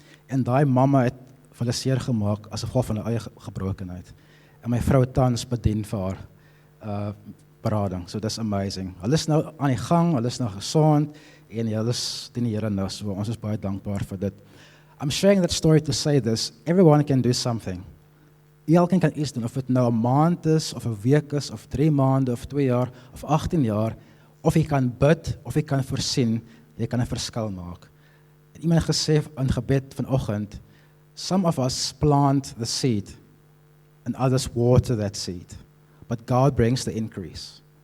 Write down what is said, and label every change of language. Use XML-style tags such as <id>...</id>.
<af>En daai mamma het vir hulle seer gemaak as gevolg van haar eie gebrokenheid. En my vrou tans bedien vir haar berading. So dis amazing. Hulle is nou aan die gang, hulle is nou gesond en hulle is dien die Here nou. So ons is baie dankbaar vir dit.</af> <en>I'm sharing that story to say this. Everyone can do something.</en> <af>Elkeen kan iets doen, of dit nou 'n maand is, of 'n week is, of 3 maande, of 2 jaar, of 18 jaar, of jy kan bid, of jy kan voorsien, jy kan 'n verskil maak. En iemand het gesê in gebed vanoggend,</af> <en>some of us plant the seed, and others water that seed, but God brings the increase.</en>